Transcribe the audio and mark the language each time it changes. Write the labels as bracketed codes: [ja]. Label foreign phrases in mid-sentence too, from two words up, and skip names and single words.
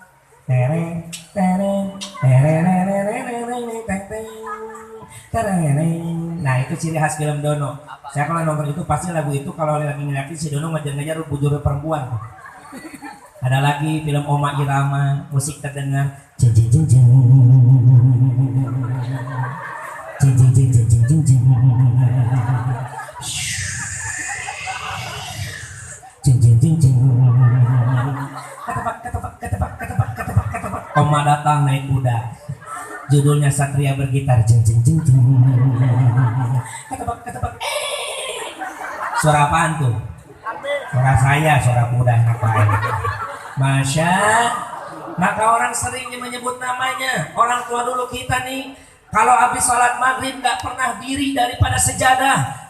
[id] Nah itu ciri khas film Dono. Saya kalau nonton itu pasti lagu itu kalau lagi ngeliatin si Dono ngejar-ngejar bujur perempuan. Ada lagi film Oma Irama, musik terdengar jeng jeng jeng jeng jeng jeng jeng jeng jeng jeng jeng jeng jeng jeng jeng. Oma datang naik kuda. Judulnya Satria Bergitar. Jeng jeng jeng jeng. Ketebak. Suara apaan tuh? Suara saya, suara kuda ngapain? Masya. Maka orang seringnya menyebut namanya. Orang tua dulu kita nih, kalau habis sholat maghrib gak pernah diri daripada sejadah.